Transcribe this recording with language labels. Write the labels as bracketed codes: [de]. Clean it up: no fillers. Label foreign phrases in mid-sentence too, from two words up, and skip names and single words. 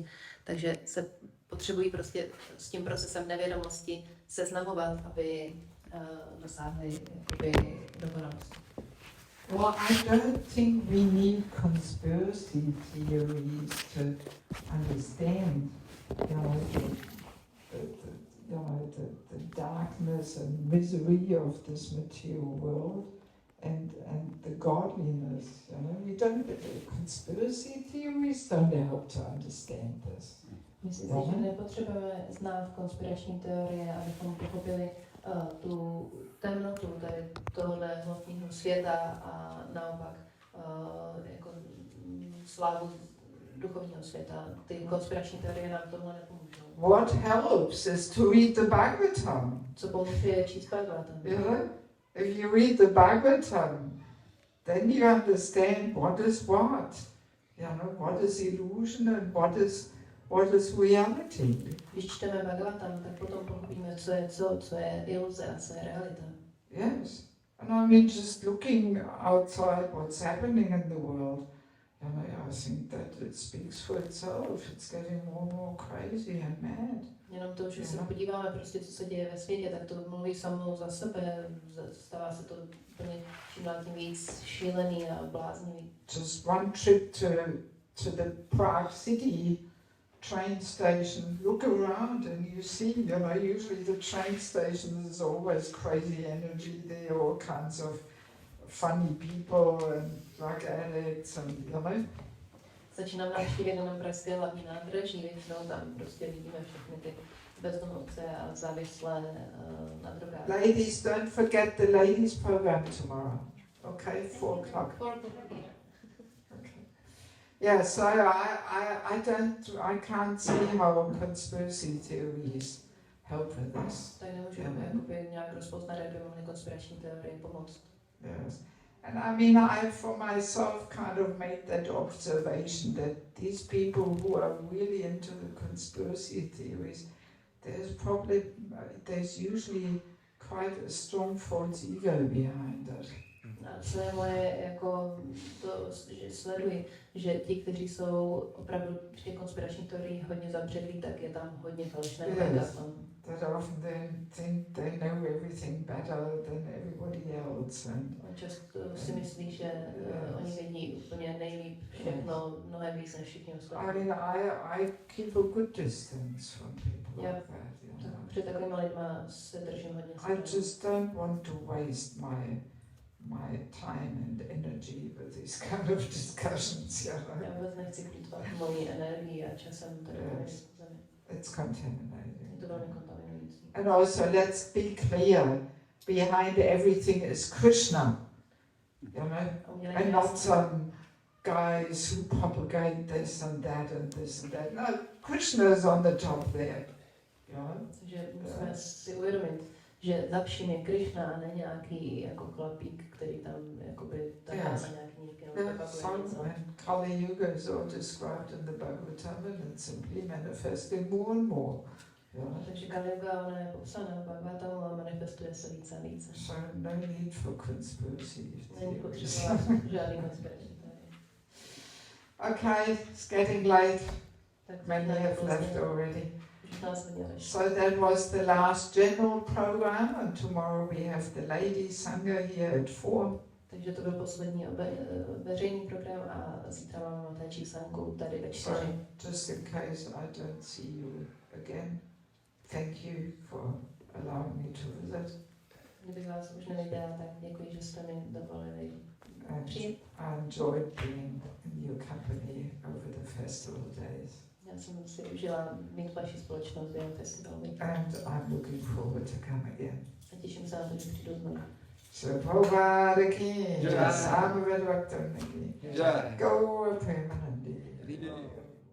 [cs] Takže se potřebují prostě s tím procesem nevědomosti seznamovat, aby dosáhli dokonalosti. [en] Well, I don't think we need conspiracy theories to understand, the darkness and misery of this material world and the godliness. We don't. Conspiracy theories don't help to understand this. [cs] Myslím si, že nepotřebujeme znát konspirační teorie, abychom pochopili tu temnotu tady tohohle hmotného světa a naopak jako slávu duchovního světa. Ty konspirační teorie nám tohle nepomůžou. [en] What helps is to read the Bhagavatam. [cs] Co pomůže je číst Bhagavatam. [en] If you read the Bhagavatam, then you understand what is what. What is illusion and what is reality. [cs] Když čteme Bhagavatam, tak potom pochopíme, co je iluze a co je realita. [en] Yes. And I mean, just looking outside what's happening in the world, I think that it speaks for itself. It's getting more and more crazy and mad. [cs] Jenom to, že se podíváme prostě, co se děje ve světě, tak to mluví samo za sebe. Stává se to úplně čím dál tím víc šílený a bláznivý. [en] Just one trip to the Prague city train station, look around and you see, you know, usually the train station is always crazy energy. There are all kinds of funny people and drug addicts and, you know. [cs] Začínám navštívit jenom pražské hlavní nádraží, většinou tam prostě vidíme všechny ty bezdomovce a závislé na drogách. [en] Ladies, don't forget the ladies program tomorrow. Okay, 4 o'clock. 4 o'clock here. Okay. Yeah, so I can't see how conspiracy theories help with this. [cs] Tak nemůžu jakoby nějak rozpoznat, jak by mohly konspirační teorie pomoct. [en] Yes. And I mean, I for myself kind of made that observation that these people who are really into the conspiracy theories, there's usually quite a strong false ego behind it. [cs] A to je moje, jako to, že sleduji, že ti, kteří jsou opravdu v těch konspiračních teoriích hodně zabředlí, tak je tam hodně falešného ega. [en] That often they think they know everything better than everybody else. [cs] On často si myslí, že oni vědí úplně nejlíp všechno, mnohem víc než všichni ostatní. [en] I mean, I keep a good distance from people like that. You know? [cs] Před takovými lidma se držím hodně [en] I just don't want to waste my time and energy with these kind of discussions. You know? [cs] Já vůbec nechci plýtvat mojí energii a časem tady na diskuzemi. [en] It's contaminating. [cs] Je to velmi kontaminující. [en] And also, let's be clear, behind everything is Krishna, you know, and not some guys who propagate this and that and this and that. No, Krishna is on the top there, you know. [cs] Takže musíme si uvědomit, že za vším je Krišna a ne nějaký jako chlapík, který tam jakoby tahá na nějaký nitky nebo propaguje něco. [en] And Kali Yuga is all described in the Bhagavatam and it's simply manifesting more and more. [cs] Takže Kali Yuga, ona je popsaná v Bhagavatamu a manifestuje se více a více. [en] So no need for conspiracy. [cs] Není potřeba žádný konspirační teorie. [en] Okay, it's getting late. Many have left already. So that was the last general program, and tomorrow we have the ladies sangha here at 4. [cs] Takže to byl poslední veřejný program a zítra máme matéčí sangu tady ve 4. [en] So just in case I don't see you again, thank you for allowing me to visit. [cs] Kdybych vás už neviděla, tak děkuji, že jste mi dovolili přijít. [en] I enjoyed being in your company over the festival days. [cs] Já jsem si užila mít vaši společnost během festivalu. [en] And I'm looking forward to come again. [cs] A těším se na to, že přijdu znovu. So Prabhupada ki, Samaved Bhaktan ki, go permanently.